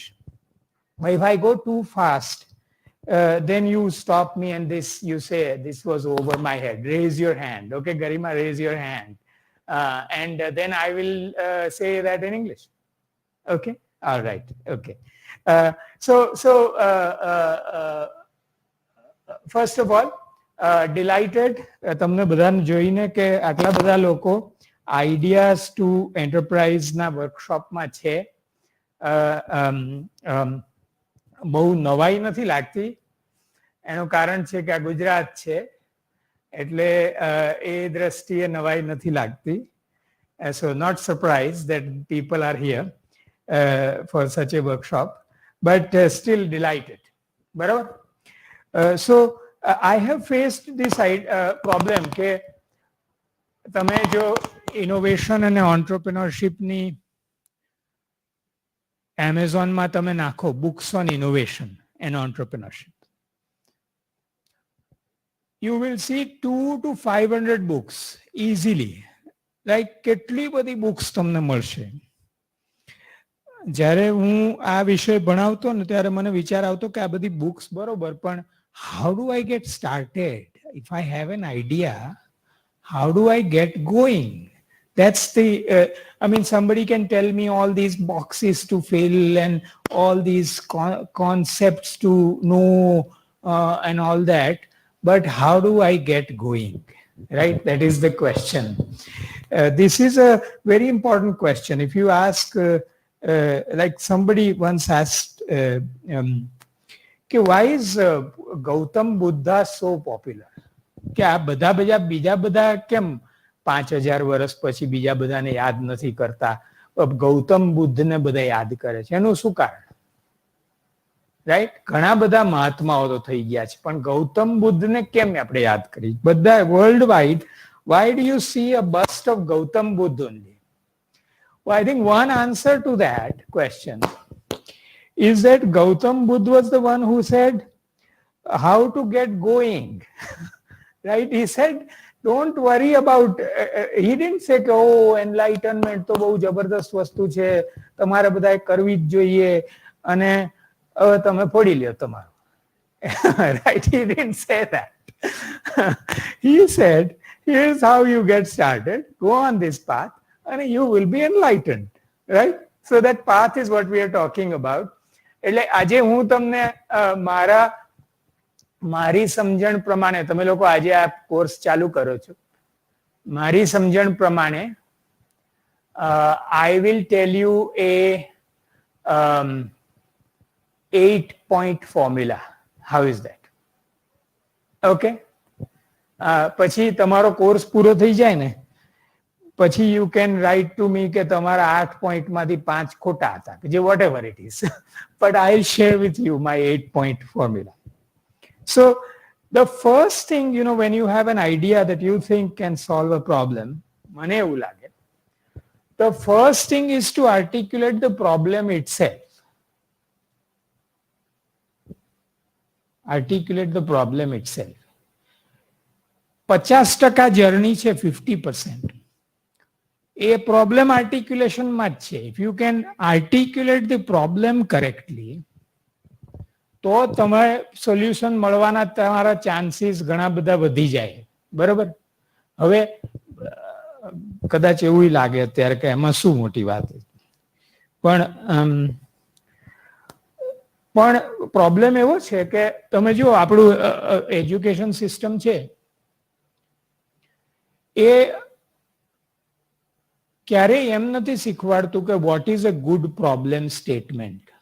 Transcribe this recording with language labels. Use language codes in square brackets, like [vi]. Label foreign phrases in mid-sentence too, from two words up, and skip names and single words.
[en] But if I go too fast, then you stop me and you say, this was over my head. Raise your hand. Okay, Garima, raise your hand. And then I will say that in English. Okay? All right. Okay. First of all, delighted [gu] તમને બધાને જોઈને કે આટલા બધા લોકો આઈડિયાઝ ટુ એન્ટરપ્રાઇઝના વર્કશોપમાં છે. બહુ નવાઈ નથી લાગતી. એનું કારણ છે કે આ ગુજરાત છે એટલે એ દ્રષ્ટિએ નવાઈ નથી લાગતી. [en] So not surprised that people are here for such a workshop, but still delighted. બરાબર? So I have faced this problem [gu] કે તમે જો ઇનોવેશન અને ઓન્ટરપ્રિનરશિપની એમેઝોનમાં તમે નાખો [en] books on innovation and entrepreneurship, you will see 200 to 500 books easily. [gu] Like કેટલી બધી books તમને મળશે. જ્યારે હું આ વિષય ભણાવતો ને ત્યારે મને વિચાર આવતો કે આ બધી books બરોબર, પણ [en] how do I get started? If I have an idea, how do I get going? That's the, somebody can tell me all these boxes to fill and all these concepts to know and all that. But how do I get going? Right? That is the question. This is a very important question. If you ask, like somebody once asked, why is Gautam Buddha so popular? [gu] કે આ બીજા બધા કેમ 5000 વર્ષ પછી બીજા બધાને યાદ નથી કરતા, ગૌતમ બુદ્ધને બધા યાદ કરે છે? એનું શું કારણ? રાઈટ? ઘણા બધા મહાત્માઓ તો થઈ ગયા છે, પણ ગૌતમ બુદ્ધને કેમ આપણે યાદ કરી? [en] બધા world wide, why do you see a bust of Gautam Buddha only? Well, I think one answer to that question is that Gautam Buddha was the one who said how to get going. Right? He said, don't worry about, he didn't say, oh, enlightenment [gu] તો બહુ જબરદસ્ત વસ્તુ છે, તમારે બધાએ કરવી જ જોઈએ અને હવે તમે ફોડી લ્યો તમારું. [en] Right? He didn't say that. He said, here's how you get started. Go on this path and you will be enlightened. Right? So that path is what we are talking about. [gu] એટલે આજે હું તમને મારી સમજણ પ્રમાણે, તમે લોકો આજે આ કોર્સ ચાલુ કરો છો, મારી સમજણ પ્રમાણે [en] I will tell you a 8-point formula. How is that? [gu] Okay? પછી તમારો કોર્સ પૂરો થઈ જાય ને પછી [en] you can write to me [gu] કે તમારા 8 પોઈન્ટમાંથી 5 ખોટા હતા, જે [en] whatever it is. But I'll share with you my 8-point formula. So the first thing, when you have an idea that you think can solve a problem, મને એવું લાગે, the first thing is to articulate the problem itself. Articulate the problem itself. [gu] 50% જર્ની છે 50%. એ પ્રોબ્લેમ આર્ટિક્યુલેશનમાં જ છે. [en] if you can articulate the problem correctly [gu] તો તમારે સોલ્યુશન મળવાના તમારા ચાન્સીસ ઘણા બધા વધી જાય. બરોબર. હવે કદાચ એવું લાગે અત્યારે કે એમાં શું મોટી વાત, પણ પ્રોબ્લેમ એવો છે કે તમે જો આપણું એજ્યુકેશન સિસ્ટમ છે એ ક્યારેય એમ નથી શીખવાડતું કે [en] what is a good problem statement.